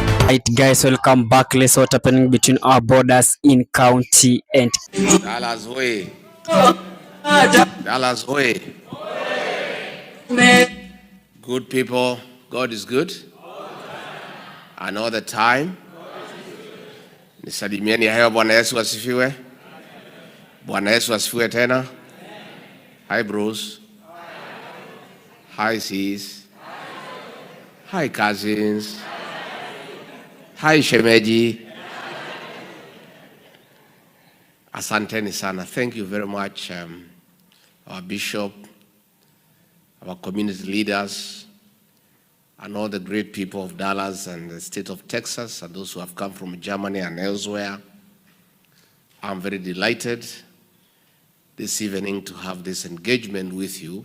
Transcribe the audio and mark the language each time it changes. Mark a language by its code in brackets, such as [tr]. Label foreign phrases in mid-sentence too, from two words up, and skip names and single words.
[en] Right, guys, welcome back. Let's see what's happening between our borders in county and Dallas way. Dallas way. Good people, God is good. And all the time. [sw] Nisalimieni hayo. Bwana Yesu asifiwe. Bwana Yesu asifiwe tena. [en] Hi bros. Hi sis. Hi cousins. Hi shemeji. [sw] Asanteni sana. [en] Thank you very much, our bishop, our community leaders, and all the great people of Dallas and the state of Texas, and those who have come from Germany and elsewhere. I'm very delighted this evening to have this engagement with you.